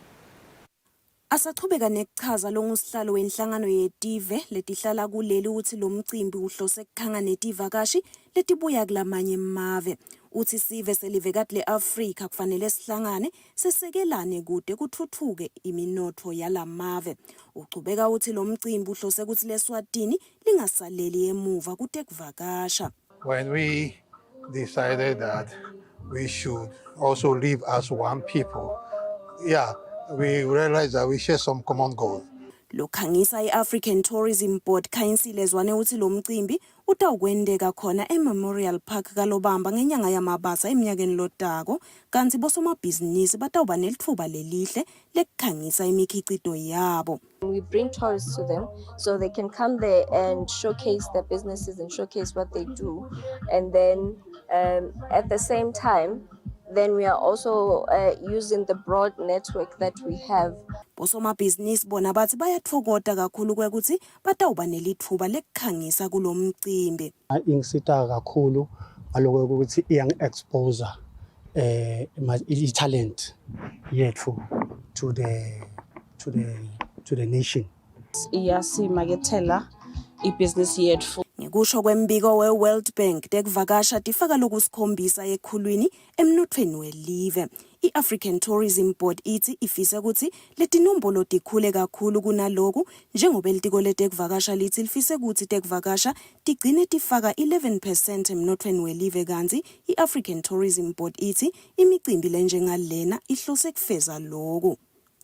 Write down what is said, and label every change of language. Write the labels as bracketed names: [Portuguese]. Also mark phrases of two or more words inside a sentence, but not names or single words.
[Swati] Asachubeka nekuchaza longusihlalo wenhlangano yetive letihlala kuleli uthi lo mcimbi uhlose kukhanga netivakashi letibuya kulamanye emave. Uthi sive selivekati le-Afrika kufanele sihlangane sesekelane kude kuthuthuke iminotfo yalamave. Uchubeka uthi lo mcimbi uhlose ukuthi leSwatini lingasaleli emuva kutekuvakasha. [English] When we decided that we should also live as one people, we realized that we share some common goals. [Swati] Lokhangisa i-African Tourism Board Kusile zwane uthi lo mcimbi utawukwendeka khona eMemorial Park kaLobamba ngenyanga yamabasa eminyakeni lotako kanti bosomabhizinisi batawuba nelitfuba lelihle lekukhangisa imikhicito yabo. [English] We bring tourists to them so they can come there and showcase their businesses and showcase what they do, and then at the same time then we are also using the broad network that we have. [Swati] Bosomabhizinisi bona bathi bayatfokota kakhulu kwekuthi batawuba nelithuba lekukhangisa kulo mcimbi. Ingisita kakhulu aloko ukuthi iyang-expose i-talent yethu [English] to the nation. [Swati] Iyasimakethela i-business yethu. Ngekusho kwembiko we-World Bank tekuvakasha tifaka lokusikhombisa ekhulwini emnothweni welive. I-African Tourism Board ithi ifisa ukuthi letinombolo tikhule kakhulu kunaloku njengoba elitiko letekuvakasha lithi lifise ukuthi tekuvakasha tigcine tifaka 11% emnothweni welive kanti i-African Tourism Board ithi imicimbi lenjengalena ihlose kufeza loku.